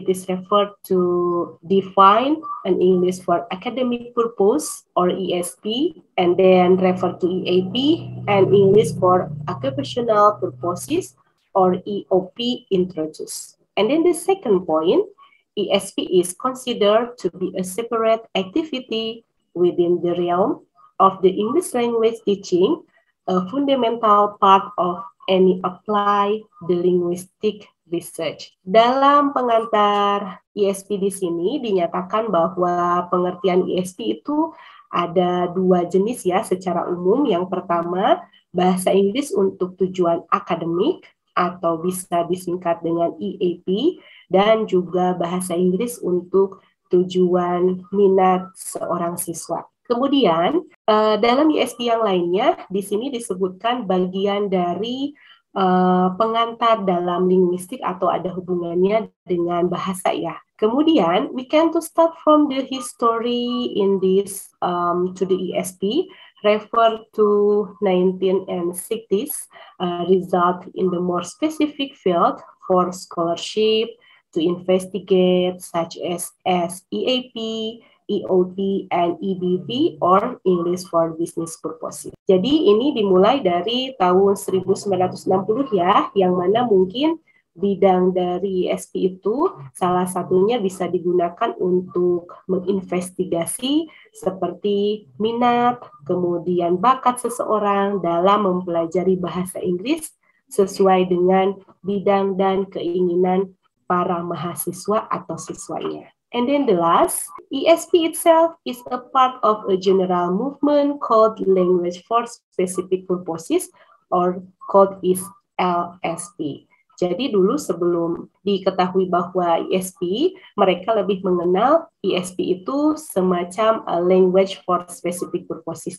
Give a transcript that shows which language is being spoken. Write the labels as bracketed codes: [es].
[en] It is referred to define an English for academic purpose or ESP, and then refer to EAP and English for occupational purposes or EOP introduced. And then the second point, ESP is considered to be a separate activity within the realm of the English language teaching, a fundamental part of any apply the linguistic research. [id] Dalam pengantar ESP di sini dinyatakan bahwa pengertian ESP itu ada dua jenis ya secara umum. Yang pertama, bahasa Inggris untuk tujuan akademik atau bisa disingkat dengan EAP, dan juga bahasa Inggris untuk tujuan minat seorang siswa. Kemudian dalam ESP yang lainnya di sini disebutkan bagian dari pengantar dalam linguistik atau ada hubungannya dengan bahasa ya. Kemudian [en] we can to start from the history in this to the ESP refer to 1960s result in the more specific field for scholarship to investigate such as EAP, EOT, and EBV or English for Business Purposes. [id] Jadi ini dimulai dari tahun 1960 ya, yang mana mungkin bidang dari ESP itu salah satunya bisa digunakan untuk menginvestigasi seperti minat, kemudian bakat seseorang dalam mempelajari bahasa Inggris sesuai dengan bidang dan keinginan para mahasiswa atau siswanya. [en] And then the last, ESP itself is a part of a general movement called Language for Specific Purposes or called is LSP. [id] Jadi dulu sebelum diketahui bahwa ESP, mereka lebih mengenal ESP itu semacam [en] language for specific purposes.